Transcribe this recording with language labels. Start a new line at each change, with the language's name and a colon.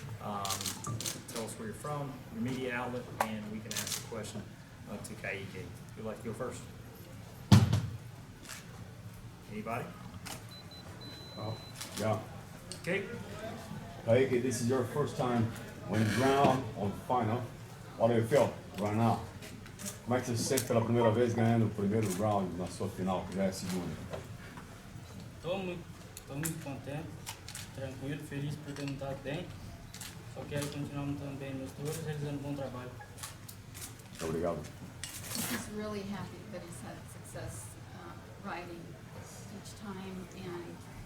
English: Tell us where you're from, your media outlet, and we can ask a question to Ka'ike. If you'd like to go first. Anybody? Yeah. Okay. Ka'ike, this is your first time winning ground on final. What do you feel right now?
Portuguese: Como é que você se sente pela primeira vez ganhando o primeiro round na sua final, que já é a segunda? Estou muito contente, tranquilo, feliz por ter montado bem. Só quero continuar montando bem meus touros, realizando um bom trabalho. Obrigado.
English: He's really happy that he's had success riding each time, and